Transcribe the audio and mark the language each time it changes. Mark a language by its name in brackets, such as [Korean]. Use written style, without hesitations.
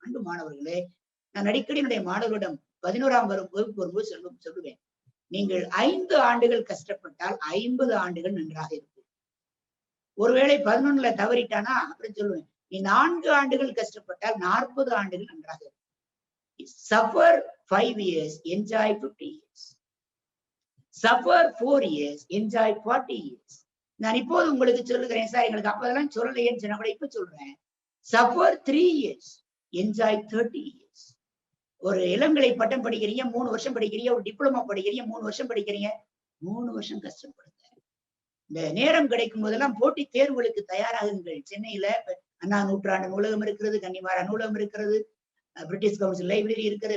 [Tamil] அன்பு மாணவர்களே, நான் அடிக்கடி என்னுடைய மாணவர்களிடம் 11ஆம் வகுப்பு வரும்போது சொல்லுவேன், நீங்கள் 5 ஆண்டுகள் கஷ்டப்பட்டால் 50 ஆண்டுகள் நன்றாக இருக்கும். ஒருவேளை 11ல தவறிட்டானா அப்புறம் சொல்லுவேன், நீ 4 ஆண்டுகள் கஷ்டப்பட்டால் 40 ஆண்டுகள் நன்றாக இருக்கும். [English] Suffer 5 years, enjoy 50 years. Suffer 4 years, enjoy 40 years. [Tamil] நான் இப்போது உங்களுக்கு சொல்லுகிறேன் சார், எங்களுக்கு அப்பதெல்லாம் சொல்லலையேன்னு சொன்னா கூட இப்ப சொல்றேன். [English] Suffer 3 years, enjoy 30 years. [Tamil] ஒரு இளங்கலை பட்டம் படிக்கிறீங்க, 3 வருஷம் படிக்கிறீங்க. ஒரு டிப்ளமா படிக்கிறீங்க, 3 வருஷம் படிக்கிறீங்க. 3 வருஷம் கஷ்டப்படுங்க. இந்த நேரம் கிடைக்கும் போதெல்லாம் போட்டி தேர்வுகளுக்கு தயாராகுங்கள். சென்னையில அண்ணா நூற்றாண்டு நூலகம் இருக்கிறது, கன்னிமாரா நூலகம் இருக்கிறது, பிரிட்டிஷ் கவுன்சில் லைப்ரரி இருக்கிறது.